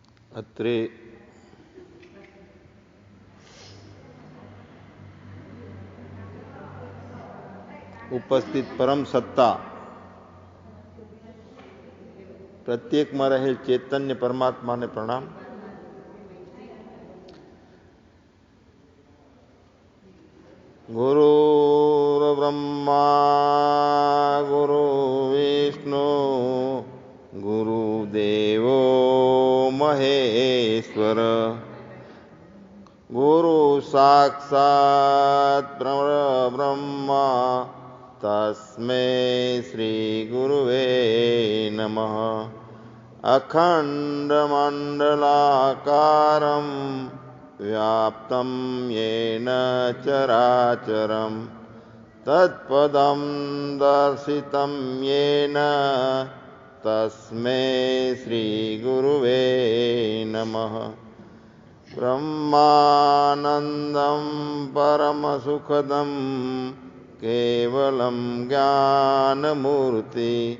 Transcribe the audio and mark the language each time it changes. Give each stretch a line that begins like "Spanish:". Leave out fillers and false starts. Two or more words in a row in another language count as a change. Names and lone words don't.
Gujarati: અત્રે ઉપસ્થિત પરમ સત્તા પ્રત્યેકમાં રહેલ ચૈતન્ય પરમાત્માને પ્રણામ.
Sanskrit: ગુરુર્બ્રહ્મા ગુરુર્વિષ્ણુ ગુરુદેવો મહેશ્વર ગુરુ સાક્ષાત પરબ્રહ્મા તસ્मै શ્રી ગુરુવે નમઃ. અખંડમંડલાકારં व्याप्तं येन चराचरं तत्पदं दर्शितं येन तस्मै श्रीगुरुवे नमः. ब्रह्मानन्दं परमसुखदं केवलं ज्ञानमूर्ति